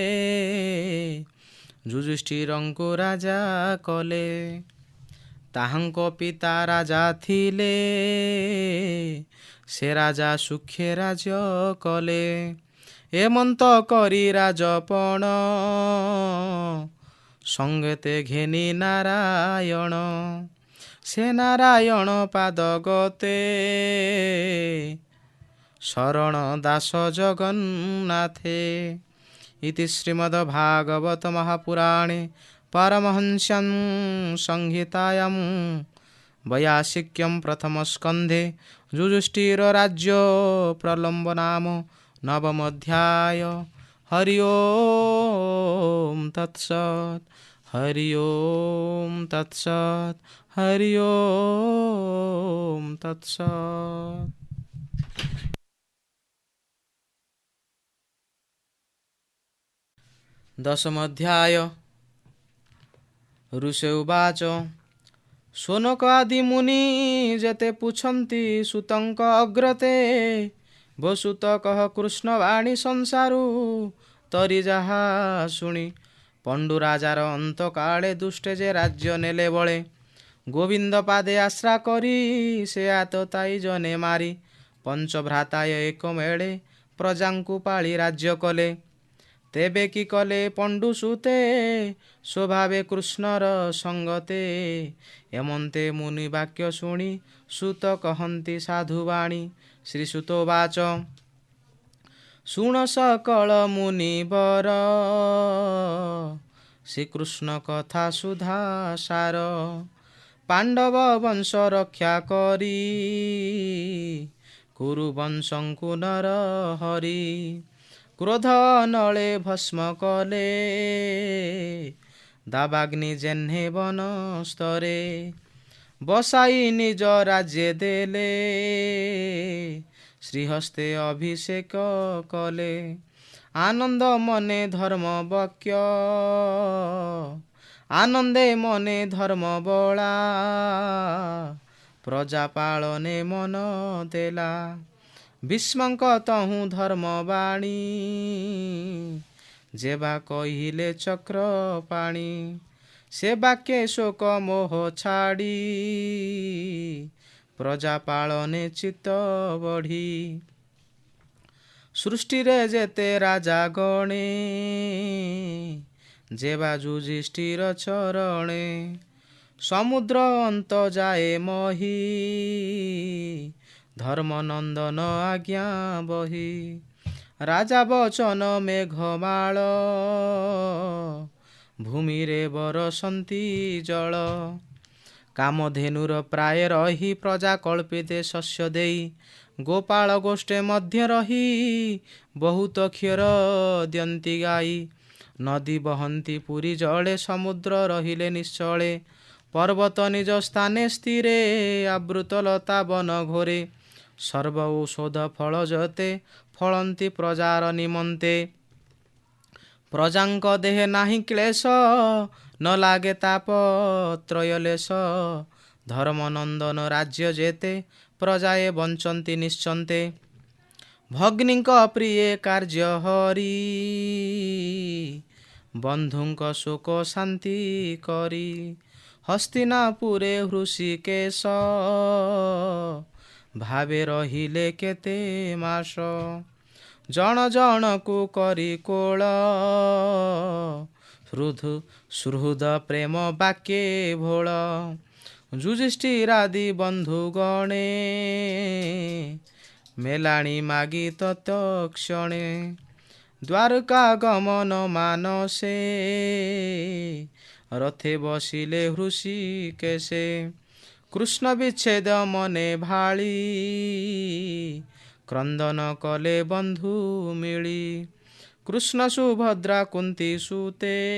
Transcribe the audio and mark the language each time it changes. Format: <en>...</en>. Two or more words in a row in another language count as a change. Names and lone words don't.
<or>ଯୁଧିଷ୍ଠିରଙ୍କୁ ରାଜା କଲେ ତାହାଙ୍କ ପିତା ରାଜା ଥିଲେ ସେ ରାଜା ସୁଖେ ରାଜ୍ୟ କଲେ ଏମନ୍ତ କରି ରାଜପଣ ସଙ୍ଗେତେ ଘେନି ନାରାୟଣ ସେ ନାରାୟଣ ପାଦ ଗତେ ଶରଣ ଦାସ ଜଗନ୍ନାଥେ</or> <sa>इति श्रीमद्भागवत महापुराणे पारमहंस्यां संहितायां वैयासिक्यं प्रथमस्कन्धे युधिष्ठिरराज्य प्रलम्ब नाम नवमोऽध्याय। हरि ओम तत्सत्। हरि ओम तत्सत्। हरि ओम तत्सत्। दशमोऽध्याय। ऋषि उवाच</sa> <or>ଶୌନକ ଆଦି ମୁନି ଯେତେ ପୁଛନ୍ତି ସୁତଙ୍କ ଅଗ୍ରତେ ବସୁତ କହ କୃଷ୍ଣ ବାଣୀ ସଂସାରୁ ତରି ଯାହା ଶୁଣି ପଣ୍ଡୁ ରାଜାର ଅନ୍ତ କାଳେ ଦୁଷ୍ଟେ ଯେ ରାଜ୍ୟ ନେଲେ ବଳେ ଗୋବିନ୍ଦ ପାଦେ ଆଶ୍ରା କରି ସେ ଆତତାଈ ଜନେ ମାରି ପଞ୍ଚଭ୍ରାତାୟ ଏକ ମେଳେ ପ୍ରଜାଙ୍କୁ ପାଳି ରାଜ୍ୟ କଲେ ତେବେ କି କଲେ ପଣ୍ଡୁ ସୁତେ ସ୍ୱଭାବେ କୃଷ୍ଣର ସଙ୍ଗତେ ଏମନ୍ତେ ମୁନି ବାକ୍ୟ ଶୁଣି ସୁତ କହନ୍ତି ସାଧୁବାଣୀ ଶ୍ରୀସୁତୋବାଚ ଶୁଣ ସକଳ ମୁନିବର ଶ୍ରୀକୃଷ୍ଣ କଥା ସୁଧା ସାର ପାଣ୍ଡବ ବଂଶ ରକ୍ଷା କରି କୁରୁ ବଂଶଙ୍କୁ ନର ହରି କ୍ରୋଧ ନଳେ ଭସ୍ମ କଲେ ଦାବାଗ୍ନି ଯେହ୍ନେ ବନ ସ୍ତରେ ବସାଇ ନିଜ ରାଜ୍ୟେ ଦେଲେ ଶ୍ରୀହସ୍ତେ ଅଭିଷେକ କଲେ ଆନନ୍ଦ ମନେ ଧର୍ମ ବାକ୍ୟ ଆନନ୍ଦେ ମନେ ଧର୍ମ ବଳା ପ୍ରଜା ପାଳନେ ମନ ଦେଲା ଭୀଷ୍ମକ ତହୁ ଧର୍ମ ବାଣୀ ଯେବା କହିଲେ ଚକ୍ର ପାଣି ସେ ବାକ୍ୟ ଶୋକ ମୋହ ଛାଡ଼ି ପ୍ରଜା ପାଳନେ ଚିତ୍ତ ବଢ଼ି ସୃଷ୍ଟି ରେ ଯେତେ ରାଜା ଗଣେ ଯେବା ଯୁଧିଷ୍ଠିର ଚରଣେ ସମୁଦ୍ର ଅନ୍ତ ଯାଏ ମହୀ ଧର୍ମ ନନ୍ଦନ ଆଜ୍ଞା ବହି ରାଜା ବଚନ ମେଘମାଳ ଭୂମି ରେ ବରଷନ୍ତି ଜଳ କାମଧେନୁର ପ୍ରାୟ ରହି ପ୍ରଜା କଳ୍ପିତେ ଶସ୍ୟ ଦେଇ ଗୋପାଳ ଗୋଷ୍ଠେ ମଧ୍ୟ ରହି ବହୁତ କ୍ଷୀର ଦିଅନ୍ତି ଗାଈ ନଦୀ ବହନ୍ତି ପୁରି ଜଳେ ସମୁଦ୍ର ରହିଲେ ନିଶ୍ଚଳେ ପର୍ବତ ନିଜ ସ୍ଥାନେ ସ୍ଥିରେ ଆବୃତ ଲତା ବନ ଘୋରେ ସର୍ବ ଔଷଧ ଫଳ ଯେତେ ଫଳନ୍ତି ପ୍ରଜାର ନିମନ୍ତେ ପ୍ରଜାଙ୍କ ଦେହେ ନାହି କ୍ଳେଶ ନ ଲାଗେ ତାପ ତ୍ରୟଲେଶ ଧର୍ମ ନନ୍ଦନ ରାଜ୍ୟ ଯେତେ ପ୍ରଜାଏ ବଞ୍ଚନ୍ତି ନିଶ୍ଚନ୍ତେ ଭଗ୍ନିଙ୍କ ପ୍ରିୟ କାର୍ଯ୍ୟ ହରି ବନ୍ଧୁଙ୍କ ଶୋକ ଶାନ୍ତି କରି ହସ୍ତିନାପୁରେ ହୃଷିକେଶ ଭାବେ ରହିଲେ କେତେ ମାସ ଜନ ଜନ କୋ କରି କୋଳ ସୁହୃଦ ପ୍ରେମ ବାକ୍ୟେ ଭୋଳ ଯୁଧିଷ୍ଠିରାଦି ବନ୍ଧୁ ଗଣେ ମେଳାଣି ମାଗି ତତ୍କ୍ଷଣେ ଦ୍ୱାରକା ଗମନ ମାନସେ ରଥେ ବସିଲେ ହୃଷିକେଶେ କୃଷ୍ଣ ବିଚ୍ଛେଦ ମନେ ଭାଳି କ୍ରନ୍ଦନ କଲେ ବନ୍ଧୁ ମିଳି କୃଷ୍ଣ ସୁଭଦ୍ରା କୁନ୍ତୀ ସୁତେ</or>